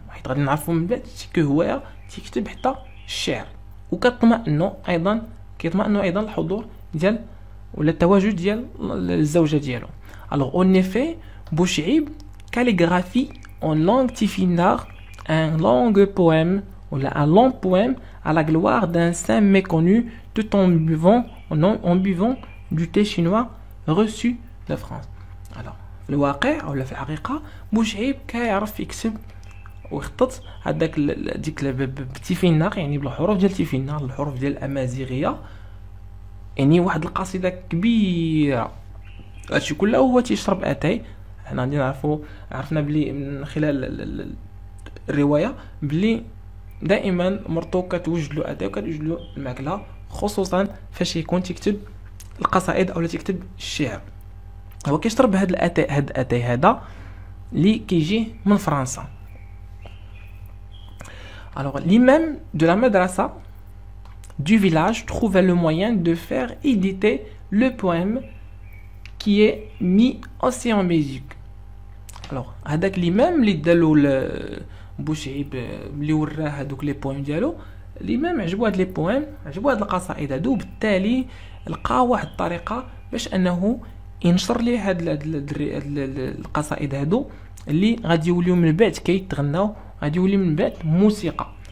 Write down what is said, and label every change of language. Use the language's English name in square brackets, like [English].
[Arabic] حيت غادي نعرفوا من بعد كو هو تيكتب حتى الشعر وكطمئنوا ايضا الحضور ديال ولا التواجد ديال الزوجه ديالو. [French] alors en effet Bouchib calligraphie en langue tifinagh un long poème un long poème à la gloire d'un saint méconnu tout en buvant du thé chinois reçu de France. [Arabic] alors في الواقع ولا في الحقيقه بوشعيب كيعرف يكتب ويخطط هذاك ديك بتيفيناغ يعني بالحروف ديال تيفيناغ الحروف ديال الامازيغيه يعني واحد القصيده كبيره. هادشي كله هو تيشرب اتاي. حنا غادي عرفنا بلي من خلال الروايه بلي دائما مرتو كتوجد له اتاي وكتوجد له الماكله خصوصا فاش يكون تكتب القصائد او تكتب الشعر. هو كيشرب هاد الاتاي هذا اللي كيجي من فرنسا. [French] alors l'imam de la madrasa du village trouva le moyen de faire éditer le poème qui est mis aussi en musique. [Arabic] alors هذاك الامام اللي دالو بوشعيب اللي وراه هذوك لي بويم ديالو الامام عجبو هاد لي بويم عجبو هاد القصائد هادو وبالتالي لقى واحد الطريقه باش انه ينشر ليه هاد القصائد هادو اللي غادي يوليو من بعد كيتغناو غادي يولي من بعد موسيقى.